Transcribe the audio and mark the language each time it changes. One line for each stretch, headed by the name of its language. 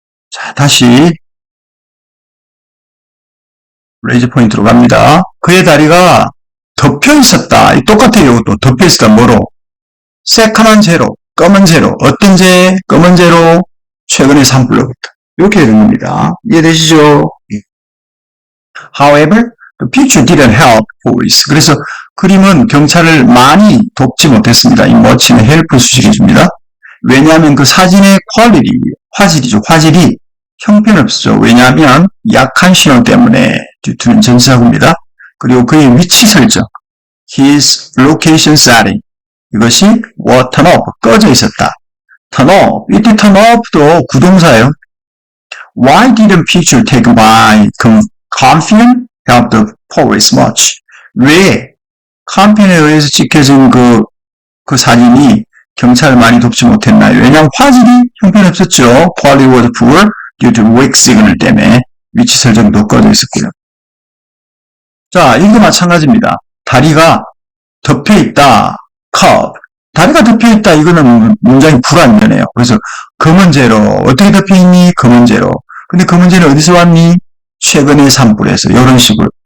Korean: 자, 다시 레이저 포인트로 갑니다. 그의 다리가 덮여 있었다. 똑같아요. 이것도 덮여 있었다. 뭐로? 새카만 재로, 검은 재로. 어떤 재? 검은 재로 최근의 산불로부터. 이렇게 되는 겁니다. 이해되시죠?
English: However, the picture didn't help police.
Korean: 그래서 그림은 경찰을 많이 돕지 못했습니다. 이 much는 help 수식해 줍니다. 왜냐하면 그 사진의 퀄리티, 화질이죠. 화질이 형편없죠. 왜냐하면 약한 신호 때문에 뒤투는 전치사구입니다. 그리고 그의 위치 설정,
English: his location setting,
Korean: 이것이
English: was turn off,
Korean: 꺼져 있었다.
English: turn off,
Korean: 이때 turn off도 구동사예요.
English: Why didn't picture taken by Campion help the police much?
Korean: 왜 Campion에 의해서 찍혀진 그 사진이 경찰을 많이 돕지 못했나요? 왜냐하면 화질이 형편없었죠.
English: Quality was poor due to weak signal
Korean: 때문에 위치 설정도 꺼져 있었고요. 자, 이것도 마찬가지입니다. 다리가 덮여있다. curve. 다리가 덮여있다. 이거는 문장이 불완전해요. 그래서 검은 재로. 어떻게 덮여있니? 검은 재로. 근데 검은 재는 어디서 왔니? 최근의 산불에서. 이런 식으로.